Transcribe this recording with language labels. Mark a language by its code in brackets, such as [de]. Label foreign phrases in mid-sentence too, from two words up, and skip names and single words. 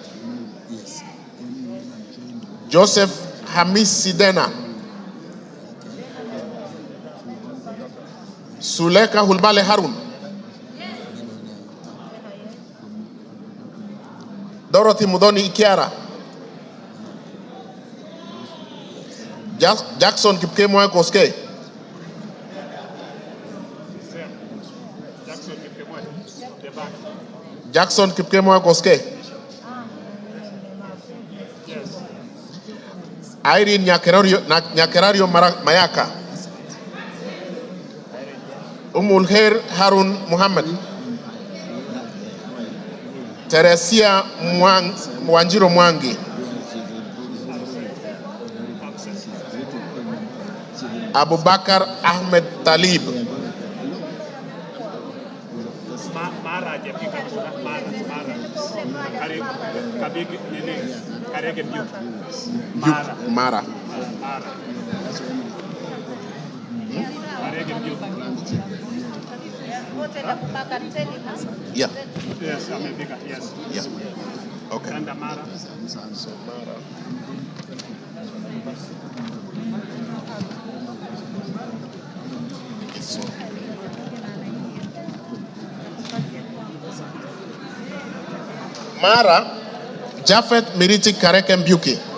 [en] Joseph Hamis Sidena. Suleka Hulbale Harun. Dorothy Mudoni Ikiara. Jackson Kipkemoe Koske. Jackson Kipkemoe Koske. Irene Nyakerario Mayaka. Umulher Harun Muhammad. Teresia Wanjiro Mwangi. Abubakar Ahmed Talib. Mara. Yeah. Yes, America, yes. Yeah. Okay. And Mara. Mara, Jafet Miriti Kareke Mbuki.